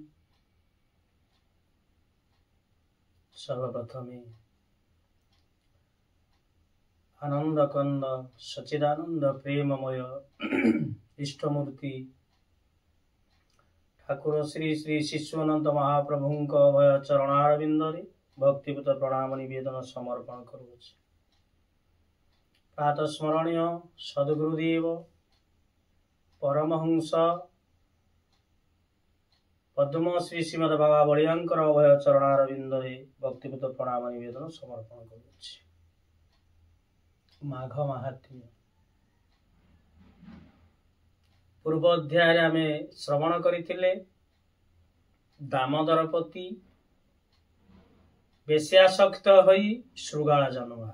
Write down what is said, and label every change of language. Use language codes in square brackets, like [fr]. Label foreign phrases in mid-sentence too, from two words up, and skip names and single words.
[or] ସର୍ବପ୍ରଥମେ ଆନନ୍ଦ କନ୍ଦ ସଚ୍ଚିଦାନନ୍ଦ ପ୍ରେମମୟ ଇଷ୍ଟମୂର୍ତ୍ତି ଠାକୁର ଶ୍ରୀ ଶ୍ରୀ ଶିଶୁଅନନ୍ତ ମହାପ୍ରଭୁ ଅଭୟ ଚରଣାରବିନ୍ଦରେ ଭକ୍ତିପୂତ ପ୍ରଣାମ ନିବେଦନ ସମର୍ପଣ କରୁଛି। ପ୍ରାତଃ ସ୍ମରଣୀୟ ସଦ୍ଗୁରୁଦେବ ପରମହଂସ ପଦ୍ମ ଶ୍ରୀ ଶ୍ରୀମଦ ବାବା ବଳିଆଙ୍କର ଅଭୟ ଚରଣାରବିନ୍ଦରେ ଭକ୍ତିପୂତ ପ୍ରଣାମ ନିବେଦନ ସମର୍ପଣ କରୁଛି। ମାଘ ମାହାତ୍ମ୍ୟ ପୂର୍ବ ଅଧ୍ୟାୟ ଆମେ ଶ୍ରବଣ କରିଥିଲେ ଦାମୋଦରପତି ବେଶ୍ୟାସକ୍ତ ହୋଇ ଶୃଗାଳ ଜନ୍ମ ହେଲା।